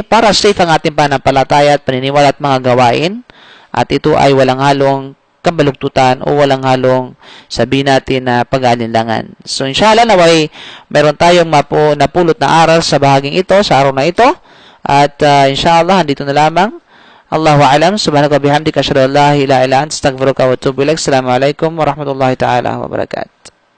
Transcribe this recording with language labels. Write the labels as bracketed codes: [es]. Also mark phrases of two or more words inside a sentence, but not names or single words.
[tl] Para safe ang ating pananampalataya at paniniwala at mga gawain. At ito ay walang halong kabalugtutan o walang halong sabihin natin na pag-alinlangan. So, inshallah, naway meron tayong napulot na aral sa bahaging ito, sa araw na ito. At inshallah, dito na lamang. [ar] الله أعلم، سبحانك وبحمدك، أشهد أن لا إله إلا أنت، أستغفرك وأتوب إليك. السلام عليكم ورحمة الله تعالى وبركاته.